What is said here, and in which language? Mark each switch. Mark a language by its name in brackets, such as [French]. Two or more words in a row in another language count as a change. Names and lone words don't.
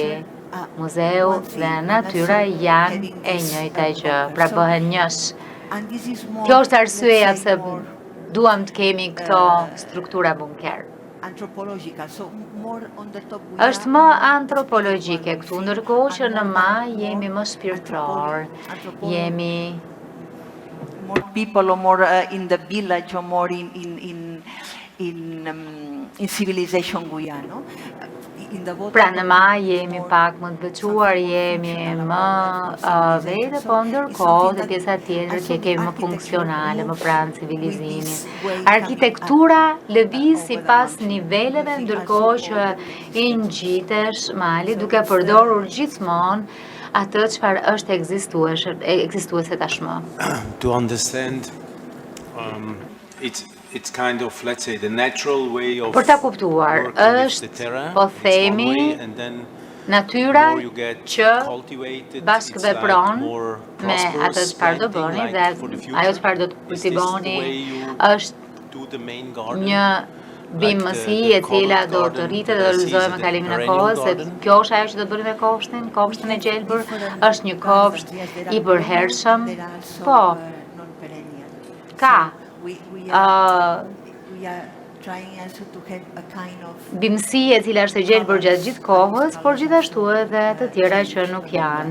[Albanian] Muzeu dhe natyra janë e njëjta gjë, pra bëhen njësh. Kjo është arsyeja pse duam të kemi këto struktura bunker. Është më antropologjike këtu, ndërkohë që në maj jemi më shpirtëror, jemi [English] more people or more in the village or more in civilization Guyano. [Albanian] Pra në maj jemi pak më të veçuar, jemi më vete, po ndërkohë dhe pjesa tjetër që kemi më funksionale, më pranë civilizimit. Arkitektura lëviz sipas niveleve, ndërkohë që i ngjitesh mali duke përdorur gjithmonë atë çfarë është ekzistuese tashmë. [English] To understand, it's kind of, let's say, the natural way of [Albanian] për ta kuptuar, është, po themi, natyra që bashkëvepron me atë çfarë do bëni dhe ajo çfarë do të kultivoni është një bimësi e cila do të rritet dhe do lëzohet me kalimin e kohës, se kjo është ajo që do të bëni me kopshtin e gjelbër, është një kopsht i përhershëm, po, ka bimësi e cila është e gjelbër gjatë gjithë kohës, por gjithashtu edhe të tjera që nuk janë.